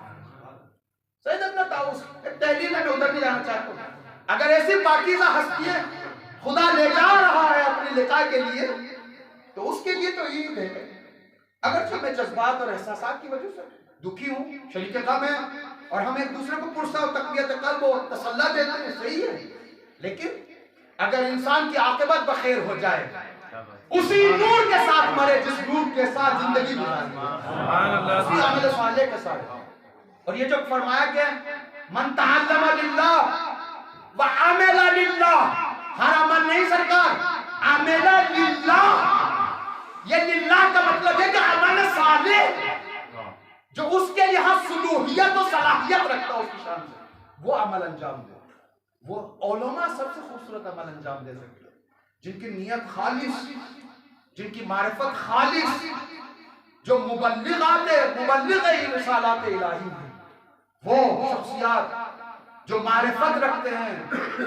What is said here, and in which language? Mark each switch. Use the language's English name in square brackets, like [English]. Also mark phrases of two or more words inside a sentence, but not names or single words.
[Urdu] سید ابن طاووس ایک تحلیل میں ادھر نہیں جانا چاہتا ہوں. اگر ایسی پاکیزہ ہستیاں خدا لے جا رہا ہے اپنی لقاء کے لیے تو اس کے لیے تو عید ہے. اگرچہ میں جذبات اور احساسات کی وجہ سے دکھی ہوں، شریک غم ہے، اور ہم ایک دوسرے کو پرسہ و تقویت قلب و تسلی دیتے ہیں، صحیح ہے. لیکن اگر انسان کی عاقبت بخیر ہو جائے، اسی نور کے ساتھ مرے جس نور کے ساتھ زندگی گزاری، اسی عمل صالح کے ساتھ. اور یہ جو فرمایا کہ [Arabic] من تعلم للہ وعمل للہ، [Urdu] ہر عمل نہیں سرکار، [Arabic] عمل للہ. [Urdu] یہ للہ کا مطلب ہے کہ [Arabic] عمل صالح [Urdu] جو اس کے یہاں صلوحیت و صلاحیت رکھتا ہے اس کی شان سے، وہ عمل انجام دے. وہ علماء سب سے خوبصورت عمل انجام دے سکتے ہیں جن کی نیت خالص، جن کی معرفت خالص، جو مبلغ رسالات الہی ہیں، وہ شخصیات جو معرفت رکھتے ہیں.